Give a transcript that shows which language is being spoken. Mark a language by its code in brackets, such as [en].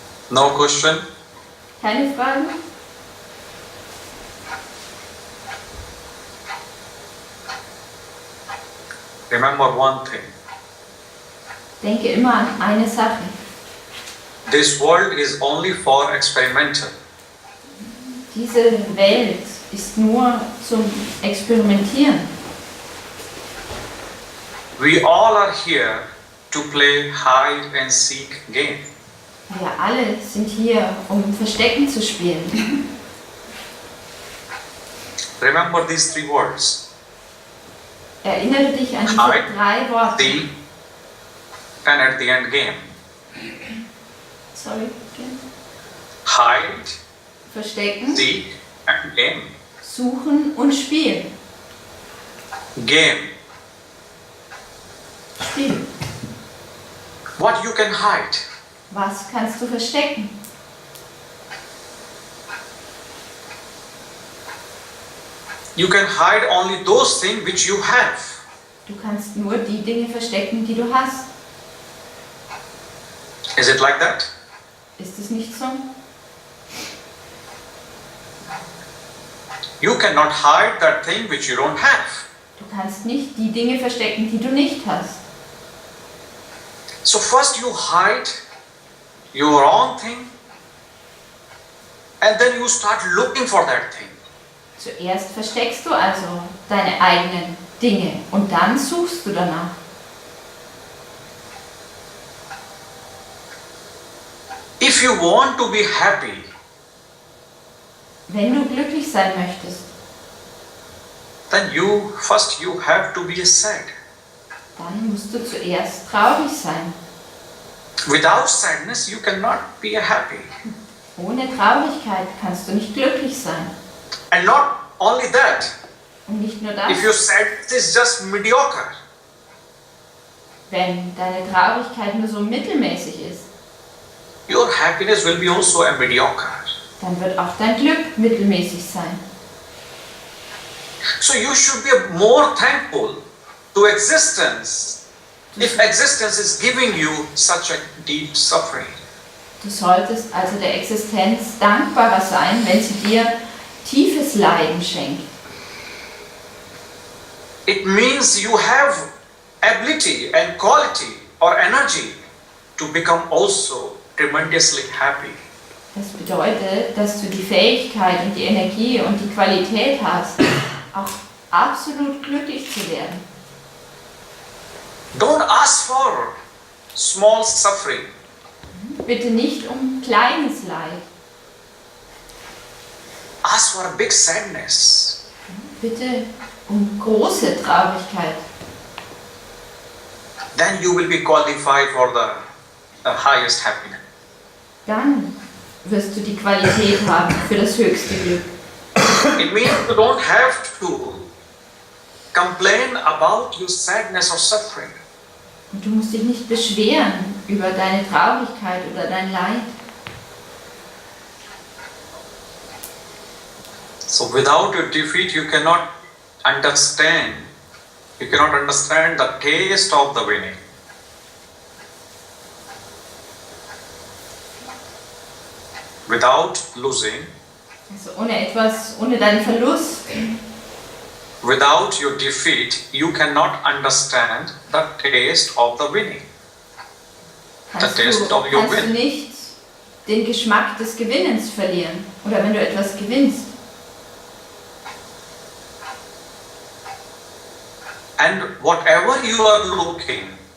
[en] No question? [de] Keine Fragen? [en] Remember one thing. [de] Denke immer an eine Sache. [en] This world is only for experimental. [de] Diese Welt ist nur zum Experimentieren. [en] We all are here to play hide and seek game. [de] Wir alle sind hier, um Verstecken zu spielen. [en] Remember these three words. [de] Erinnere dich an diese [en] Hide, [de] 3 Worte. [en] seek, and at the end game. Sorry. Hide, [de] Verstecken, [en] seek, and game. [de] suchen und spielen. [en] Game. [de] Spiel. [en] What you can hide. [de] Was kannst du verstecken? [en] You can hide only those things which you have. [de] Du kannst nur die Dinge verstecken, die du hast. [en] Is it like that? [de] Ist es nicht so? [en] You cannot hide that thing which you don't have. [de] Du kannst nicht die Dinge verstecken, die du nicht hast. [en] So first you hide your own thing and then you start looking for that thing. [de] Zuerst versteckst du also deine eigenen Dinge und dann suchst du danach. [en] If you want to be happy, [de] Wenn du glücklich sein möchtest, [en] then you have to be sad. [de] dann musst du zuerst traurig sein. [en] Without sadness you cannot be happy. [de] Ohne Traurigkeit kannst du nicht glücklich sein. [en] And not only that, [de] Und nicht nur das, [en] if your sadness is just mediocre, [de] wenn deine Traurigkeit nur so mittelmäßig ist, [en] your happiness will be also a mediocre. [de] dann wird auch dein Glück mittelmäßig sein. [en] So you should be more thankful to existence if existence is giving you such a deep suffering. [de] Du solltest also der Existenz dankbarer sein, wenn sie dir tiefes Leiden schenkt. [en] It means you have ability and quality or energy to become also tremendously happy. [de] Das bedeutet, dass du die Fähigkeit und die Energie und die Qualität hast, auch absolut glücklich zu werden. [en] Don't ask for small suffering. [de] Bitte nicht um kleines Leid. [en] Ask for a big sadness. [de] Bitte um große Traurigkeit. [en] Then you will be qualified for the highest happiness. [de] Dann wirst du die Qualität haben für das höchste Glück. [en] It means you don't have to complain about your sadness or suffering. [de] Und du musst dich nicht beschweren über deine Traurigkeit oder dein Leid. [en] So without your defeat you cannot understand. You cannot understand the taste of the winning. Without losing, [de] Also ohne deinen Verlust, [en] without your defeat, you cannot understand the taste of the winning. [de] kannst [en] taste [de] du [en] of your win. [de] nicht den Geschmack des Gewinnens verlieren. Oder wenn du etwas gewinnst. [en] And whatever you are looking,